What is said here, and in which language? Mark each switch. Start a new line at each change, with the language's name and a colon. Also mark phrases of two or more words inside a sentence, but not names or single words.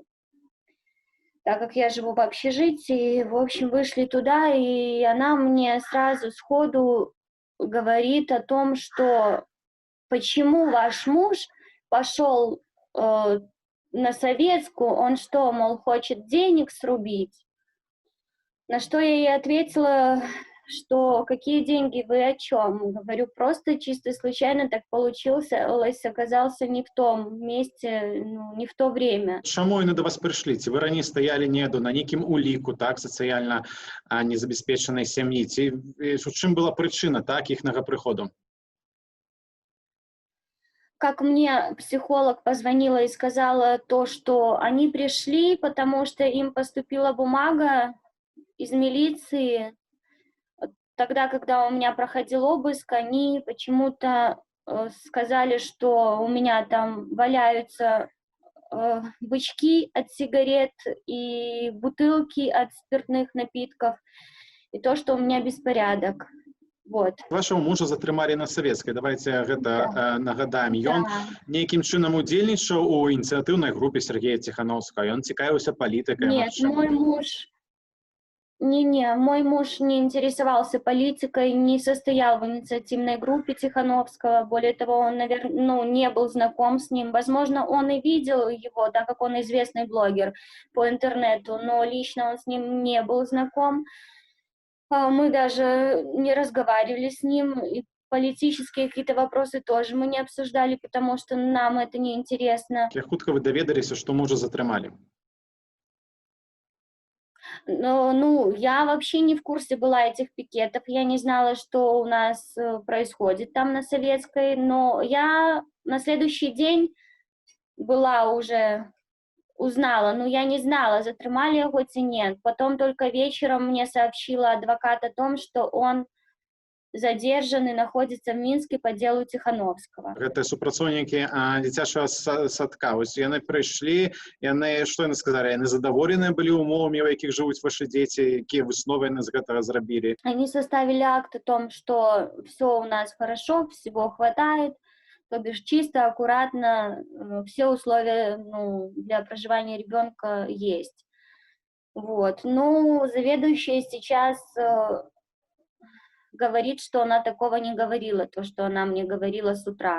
Russian: Так как я живу в общежитии, в общем, вышли туда, и она мне сразу сходу говорит о том, что почему ваш муж пошел на Советскую, он что, мол, хочет денег срубить? На что я ей ответила, что какие деньги, вы о чем? Говорю, просто чисто случайно так получилось, оказался не в том месте, ну, не в то время.
Belarusian: Чаму яны да вас прыйшлі? Ці вы раней стаялі неду на нейкім уліку, так, сацыяльна незабяспечанай сям'і? Ці у чым была прычына, так, іхнага прыходу?
Russian: Как мне психолог позвонила и сказала то, что они пришли, потому что им поступила бумага из милиции. Тогда, когда у меня проходил обыск, они почему-то сказали, что у меня там валяются бычки от сигарет и бутылки от спиртных напитков, и то, что у меня беспорядок. Вот. Вашего мужа
Belarusian: затрымалі на савецкай. Давайте гэта нагадаем. Ён нейкім чынам удзельнічаў у ініцыятыўнай групе Сергея Тихановского. Ён цікавіўся палітыкай.
Russian: Нет, мой муж не интересовался политикой, не состоял в инициативной группе Тихановского. Более того, он, наверное, не был знаком с ним. Возможно, он и видел его, так как он известный блогер по интернету, но лично он с ним не был знаком. Мы даже не разговаривали с ним, и политические какие-то вопросы тоже мы не обсуждали, потому что нам это не интересно.
Belarusian: Як хутка вы даведаліся, што мужа затрымалі?
Russian: Ну, я вообще не в курсе была этих пикетов, я не знала, что у нас происходит там на Советской, но я на следующий день узнала, но я не знала, затрымали его ці нет. Потом только вечером мне сообщила адвокат о том, что он задержан и находится в Минске по делу Тихановского.
Belarusian: Гэта супрацоўнікі дзіцячага садка. Вось яны прыйшлі, што яны сказалі? Яны задаволеныя былі умовамі, у якіх жывуць ваши дзеці, якія высновы яны з гэтага зрабілі?
Russian: Они составили акт о том, что все у нас хорошо, всего хватает, то бишь чисто, аккуратно, все условия для проживания ребенка есть. Вот. Ну, заведующая сейчас говорит, что она такого не говорила, то, что она мне говорила с утра.